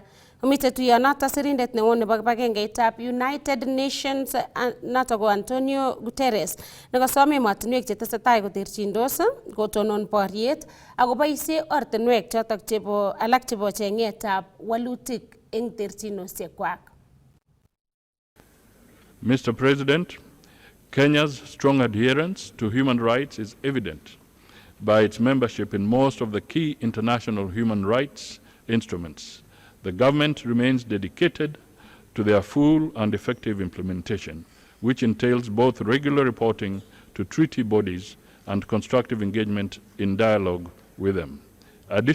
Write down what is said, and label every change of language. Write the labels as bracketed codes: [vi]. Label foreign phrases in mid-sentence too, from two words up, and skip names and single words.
[kln] Komite tuyonoto sirindet neo nebo kibagengeitab United Nations notok ko Antonio Guterres nekosom emotinwek chetesetai koterchindos kotonon boriet akoboisie ortinwek chotok chebo alak chebo cheng'etab walutik eng terchinosiekwak. [en] Mr. President, Kenya's strong adherence to human rights is evident by its membership in most of the key international human rights instruments. The government remains dedicated to their full and effective implementation, which entails both regular reporting to treaty bodies and constructive engagement in dialogue with them.